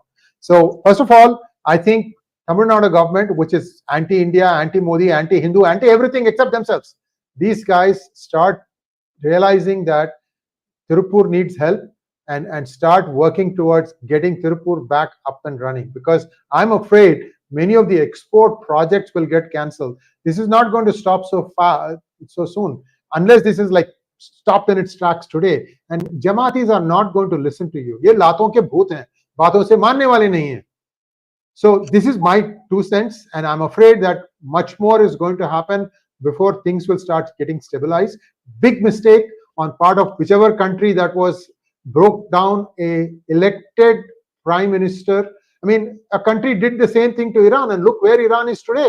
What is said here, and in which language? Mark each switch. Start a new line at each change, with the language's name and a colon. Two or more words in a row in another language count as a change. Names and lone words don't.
English: So first of all, I think Tamil Nadu government, which is anti-India, anti-Modi, anti-Hindu, anti-everything except themselves, these guys start realizing that Tirupur needs help and start working towards getting Tirupur back up and running, because I'm afraid many of the export projects will get cancelled. This is not going to stop so soon, unless this is like stopped in its tracks today. And Jamaatis are not going to listen to you.
Hindi: ये लातों के भूत हैं, बातों से मानने वाले नहीं हैं.
English: So this is my 2 cents, and I'm afraid that much more is going to happen before things will start getting stabilized. Big mistake on part of whichever country that broke down a elected prime minister. I mean, a country did the same thing to Iran, and look where Iran is today.